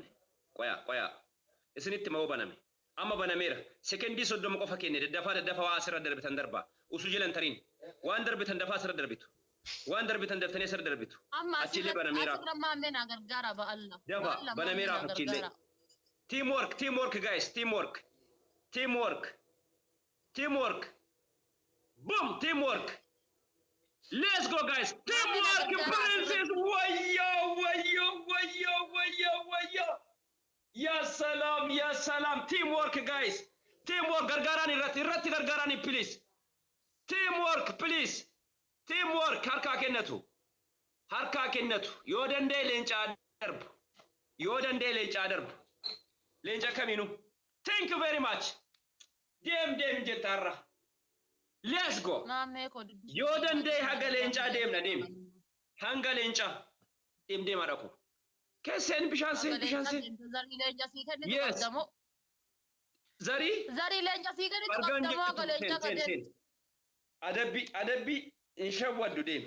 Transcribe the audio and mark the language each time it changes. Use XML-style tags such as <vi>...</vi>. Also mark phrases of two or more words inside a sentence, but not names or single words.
<om>Qoya. Isinitti moo baname? Amma banameera. Sekendii 30 qofa kenne daddafaa waa asirra darbitan darba. Usu jilan tariin. Waan darbitan dafaa asirra darbitu. Waan darbitan daftanii asirra darbitu. Achiilee banameera. Asirra maamee naa gargaara ba'alla. Dafa banameera achiilee.</om> <en>Teamwork guys. Teamwork. Boom, teamwork. Let's go guys. Teamwork, Piriinsis. Wayyo.</en> <ar>Ya salam.</ar> <en>Teamwork guys.</en> <om>Teamwork gargaarani irratti gargaarani please.</om> <en>Teamwork please.</en> <om>Teamwork harkaa kennatu. Yoo danda'e leencaa darbu. Leenca kamiinu.</om> <en>Thank you very much.</en> <om>Deem jettaarra.</om> <en>Let's go.</en> <om>Yoo danda'e haga leencaa deemna deemi. Hanga leencaa. Deem adhaku. Keesseen bishaan seen. Yes. Zarii leenca sii gadi argaan qabdamoo akka leenca jettu adabbii hin shawwaddu deemi.</om>